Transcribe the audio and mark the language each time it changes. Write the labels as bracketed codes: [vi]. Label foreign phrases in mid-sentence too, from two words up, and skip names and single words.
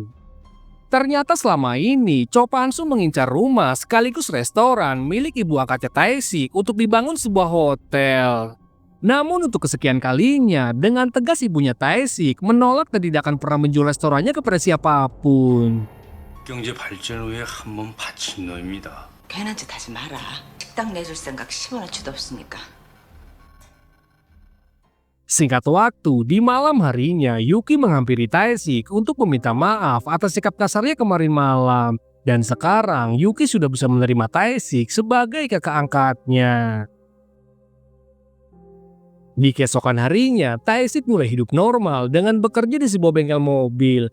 [id] Ternyata selama ini Cho Pan-soo mengincar rumah sekaligus restoran milik ibu angkatnya Tae-sik untuk dibangun sebuah hotel. Namun untuk kesekian kalinya, dengan tegas ibunya Tae-sik menolak dan tidak akan pernah menjual restorannya kepada siapapun. [ko] 경제 발전을 위해 한번 바친 너입니다. 괜한 짓 하지 마라. 식당 내줄 생각 10원어치도 없으니까. [id] Singkat waktu, di malam harinya Yuki menghampiri Tae-sik untuk meminta maaf atas sikap kasarnya kemarin malam. Dan sekarang Yuki sudah bisa menerima Tae-sik sebagai kakak angkatnya. Di keesokan harinya, Tae-sik mulai hidup normal dengan bekerja di sebuah bengkel mobil.